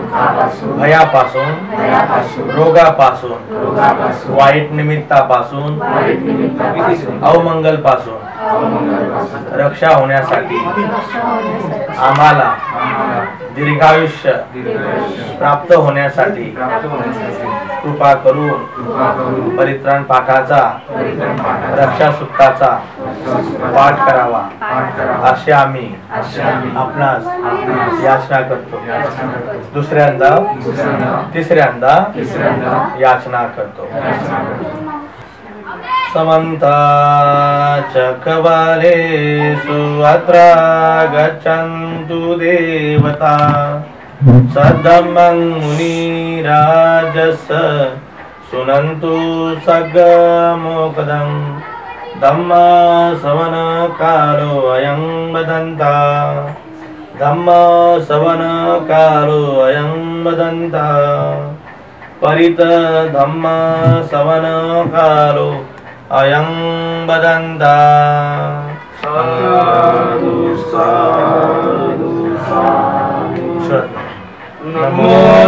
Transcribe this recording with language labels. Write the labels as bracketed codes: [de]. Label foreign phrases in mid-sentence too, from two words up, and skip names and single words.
[mr] भयापासून, रोगापासून, वाईट निमित्तापासून, अवमंगलपासून रक्षा होण्यासाठी आम्हाला दीर्घायुष्य प्राप्त होण्यासाठी कृपा करून परित्राण पाठाचा, रक्षा सूक्ताचा पाठ करावा असे आम्ही आपणास याचना करतो. दुसऱ्यांदा तिसऱ्यांदा याचना करतो. [pi] समन्ता चक्रवालेषु अत्र गच्छन्तु देवता सद्धम्मं मुनिराजस सुनन्तु सग्गमोकदं धम्म सवन कालो अयं वदन्ता धम्म सवन कालो अयं वदन्ता परित धम्म सवन कालो अयं वदन्ता. साधु साधु साधु. नमो